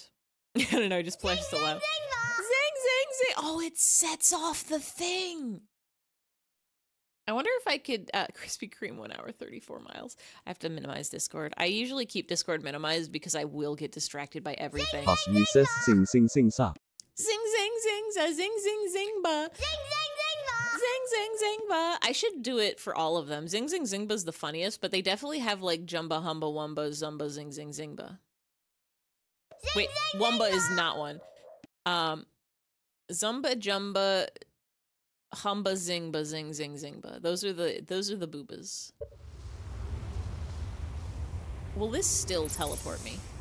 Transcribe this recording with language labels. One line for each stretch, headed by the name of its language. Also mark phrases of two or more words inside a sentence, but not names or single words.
English: I don't know, I just flashed the left. Zing, zing, zing. Oh, it sets off the thing. I wonder if I could, Krispy Kreme 1 hour, 34 miles. I have to minimize Discord. I usually keep Discord minimized because I will get distracted by everything. Husky says sing sing sing sa. Zing zing zing za zing zing zing ba. Zing zing zing ba. Zing zing zing ba. I should do it for all of them. Zing zing zing ba's the funniest, but they definitely have like Jumba Humba Wumba Zumba Zing zing zing ba. Wait, Wumba is not one. Zumba Jumba Humba Zingba Zing Zing Zingba. Those are the boobas. Will this still teleport me?